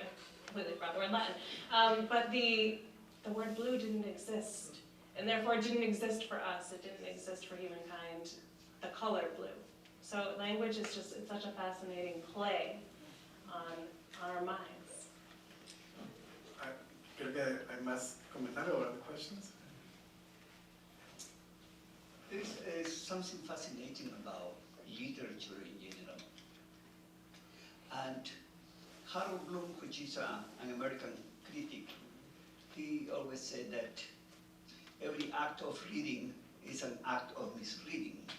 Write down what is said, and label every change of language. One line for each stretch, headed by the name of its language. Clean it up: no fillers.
English: I completely forgot the word Latin. But the word blue didn't exist. And therefore it didn't exist for us. It didn't exist for humankind, the color blue. So language is just, it's such a fascinating play on our minds.
Spanish: Creo que hay más comentarios o
English: other questions. There is something fascinating about literature in general, and Harold Bloom, which is an American critic, he always said that every act of reading is an act of misreading.